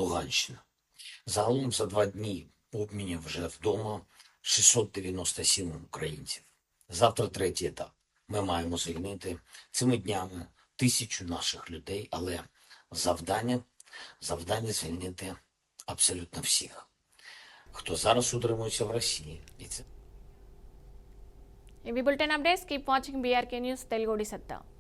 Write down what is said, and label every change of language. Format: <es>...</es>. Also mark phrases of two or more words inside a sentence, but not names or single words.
<uk>Загалом за 2 дні обмінів вже вдома 697 українців. Завтра третій етап. Ми маємо звільнити цими днями 1000 наших людей, але завдання звільнити абсолютно всіх, хто зараз утримується в Росії. І це</uk> <te>ఇవి</te> <en>bulletin updates. keep watching</en> <te>బీఆర్కే న్యూస్ తెలుగు సత్తా.</te>